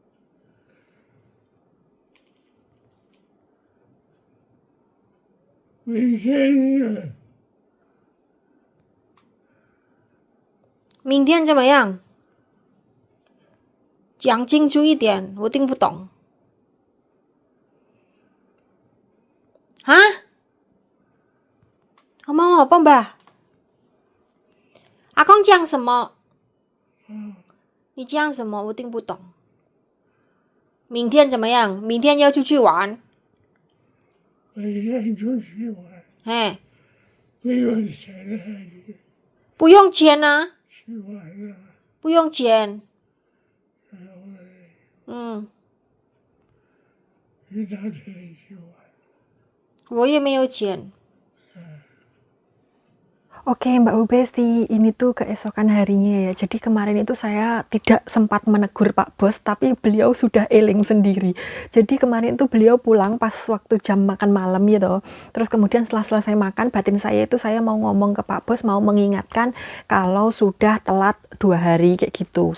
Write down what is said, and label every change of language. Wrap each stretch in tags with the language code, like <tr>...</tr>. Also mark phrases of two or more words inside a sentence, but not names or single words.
<zh>卫生明天怎么样？讲清楚一点，我听不懂。</zh> <jv>啊？ngomong apa Mbah？</jv> <zh>阿公讲什么？你讲什么？我听不懂。明天怎么样？明天要出去玩。每天出去玩，哎，没有钱了，不用钱啊，去玩了，不用钱。去哪里去玩？我也没有钱。</zh> <id>Oke Mbak Bu Besti, ini tuh keesokan harinya ya. Jadi kemarin itu saya tidak sempat menegur Pak Bos, tapi beliau sudah eling sendiri. Jadi kemarin itu beliau pulang pas waktu jam makan malam gitu. Terus kemudian setelah selesai makan, batin saya itu saya mau ngomong ke Pak Bos, mau mengingatkan kalau sudah telat 2 hari kayak gitu.</id>